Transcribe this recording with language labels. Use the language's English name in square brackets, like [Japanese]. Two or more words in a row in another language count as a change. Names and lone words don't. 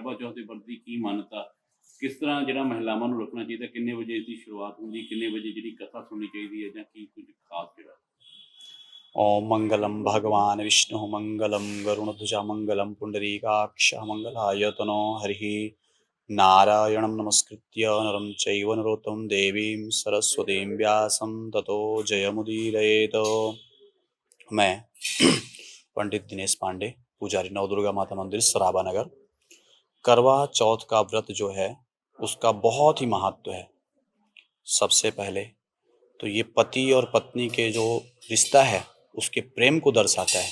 [Punjabi] ਦੇ ਪ੍ਰਤੀ ਕੀ ਮਾਨਤਾ, ਕਿਸ ਤਰ੍ਹਾਂ ਜਿਹੜਾ ਮਹਿਲਾਵਾਂ ਨੂੰ ਰੱਖਣਾ ਚਾਹੀਦਾ, ਕਿੰਨੇ ਵਜੇ ਇਸ ਦੀ ਸ਼ੁਰੂਆਤ ਹੁੰਦੀ, ਕਿੰਨੇ ਵਜੇ ਜਿਹੜੀ ਕਥਾ ਸੁਣਨੀ ਚਾਹੀਦੀ ਹੈ, ਜਾਂ ਕੀ ਕੁਝ ਖਾਸ ਜਿਹੜਾ? [Sanskrit] ओम मंगलम भगवान विष्णु मंगलम गरुणध्वजा मंगलम पुंडरीकाक्ष मंगलायतनो हरि नारायणं नमस्कृत्य नरं चैव नरोत्तमं देवीं सरस्वतीं व्यासं ततो जयमुदीरयेत्। [Hindi] मैं पंडित दिनेश पांडे, पुजारी नवदुर्गा माता मंदिर सराबा नगर। करवा चौथ का व्रत जो है उसका बहुत ही महत्व है। सबसे पहले तो ये पति और पत्नी के जो रिश्ता है उसके प्रेम को दर्शाता है।